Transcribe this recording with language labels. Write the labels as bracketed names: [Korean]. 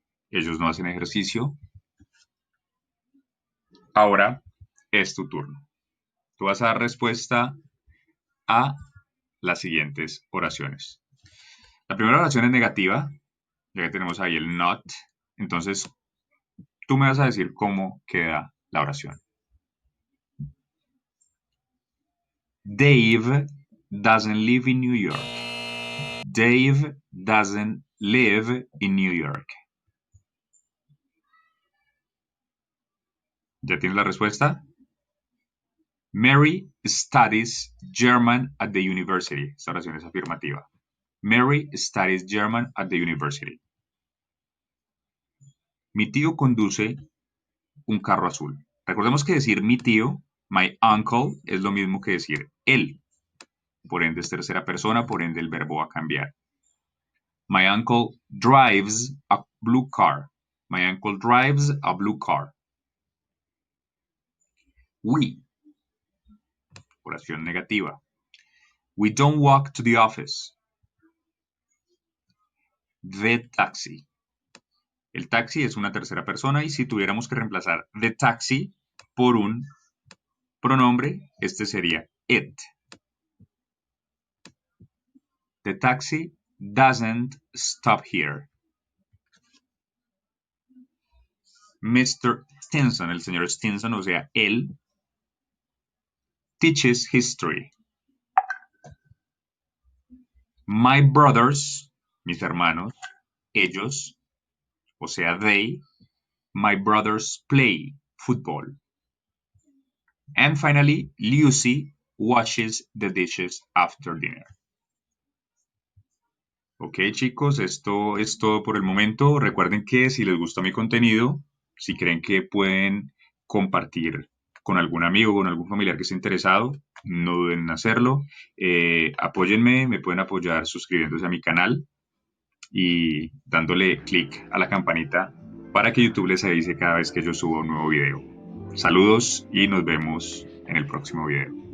[Spanish] Ellos no hacen ejercicio. Ahora es tu turno. Tú vas a dar respuesta a las siguientes oraciones. La primera oración es negativa, ya que tenemos ahí el not. Entonces, tú me vas a decir cómo queda la oración. [English] Dave doesn't live in New York. Dave doesn't live in New York. [Spanish] ¿Ya tienes la respuesta? [English] Mary studies German at the university. [Spanish] Esta oración es afirmativa. [English] Mary studies German at the university. [Spanish] Mi tío conduce un carro azul. Recordemos que decir mi tío, my uncle, es lo mismo que decir él. Por ende es tercera persona, por ende el verbo va a cambiar. [English] My uncle drives a blue car. My uncle drives a blue car. We. [Spanish] Oración negativa. [English] We don't walk to the office. The taxi. [Spanish] El taxi es una tercera persona y si tuviéramos que reemplazar the taxi por un pronombre, este sería it. [English] The taxi doesn't stop here. [Spanish] Mr. Stinson, el señor Stinson, o sea, él, [English] teaches history. My brothers, [Spanish] mis hermanos, ellos, o sea, [English] they, my brothers play football. And finally, Lucy washes the dishes after dinner. [Spanish] Ok, chicos, esto es todo por el momento. Recuerden que si les gusta mi contenido, si creen que pueden compartir con algún amigo, con algún familiar que esté interesado, no duden en hacerlo. Apóyenme, me pueden apoyar suscribiéndose a mi canal y dándole clic a la campanita para que YouTube les avise cada vez que yo suba un nuevo video. Saludos y nos vemos en el próximo video.